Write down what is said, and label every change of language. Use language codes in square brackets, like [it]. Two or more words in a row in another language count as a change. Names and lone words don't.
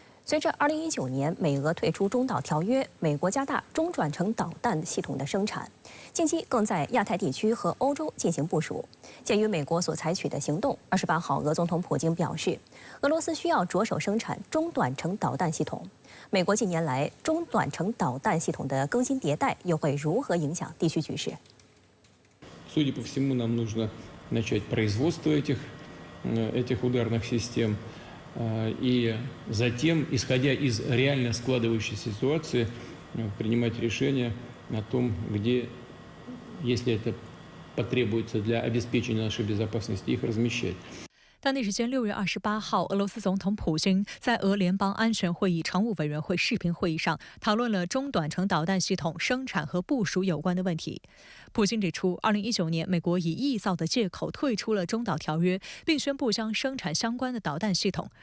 [zh] 随着2019年美俄退出中导条约，美国加大中短程导弹系统的生产，近期更在亚太地区和欧洲进行部署。鉴于美国所采取的行动，28号，俄总统普京表示，俄罗斯需要着手生产中短程导弹系统。美国近年来中短程导弹系统的更新迭代，又会如何影响地区局势？ [ru] Судя по всему, нам нужно начать производство этих ударных систем. И затем, исходя из реально складывающейся ситуации, принимать решения о том, где, если это потребуется для обеспечения нашей безопасности, их размещать. [zh] 当地时间6月28号，俄罗斯总统普京在俄联邦安全会议常务委员会视频会议上讨论了中短程导弹系统生产和部署有关的问题。普京指出，2019年美国以臆造的借口退出了中导条约，并宣布将生产相关的导弹系统。